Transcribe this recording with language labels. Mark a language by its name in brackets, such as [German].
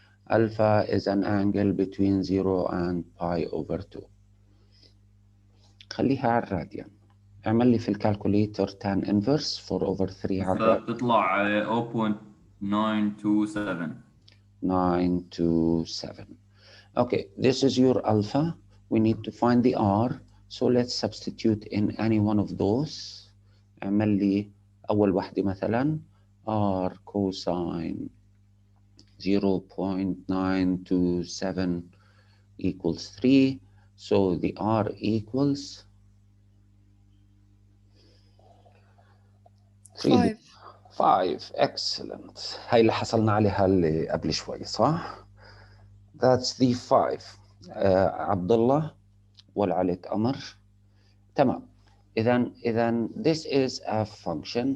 [English] Alpha is an angle between 0 and pi over 2. [Arabic] خليها على الراديان. اعمل لي في الكالكوليتر [English] tan inverse 4 over 3 [Arabic] على الراديان. بتطلع 0.927. [English] 927. Okay, this is your alpha. We need to find the r. So let's substitute in any one of those. [Arabic] اعمل لي أول واحدة مثلا [English] r cosine 0.927 equals 3. So the R equals 5. 5. Excellent. [Arabic] هاي اللي حصلنا عليها اللي قبل شوي صح؟ [English] That's the 5. [Arabic] عبد الله ولا عليك أمر؟ تمام. إذا [English] this is a function.